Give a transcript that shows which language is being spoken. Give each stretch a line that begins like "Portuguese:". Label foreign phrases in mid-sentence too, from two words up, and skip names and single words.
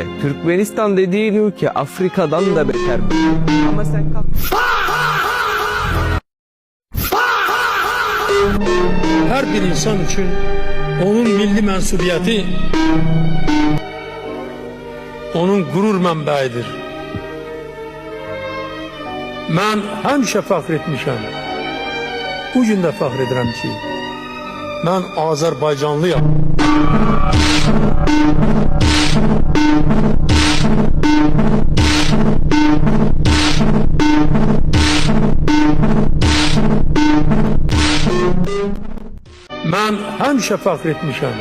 Turkish: Türkmenistan dediğin ülke Afrika'dan da beter bir ülke. Ama sen kalk...
Azerbaijani: Her bir insan için onun milli mensubiyeti onun gurur mənbəyidir. Mən həmişə fəxr etmişəm. Bu gün də fəxr edirəm ki, mən Azərbaycanlıyam. Mən həmişə fəxr etmişəm.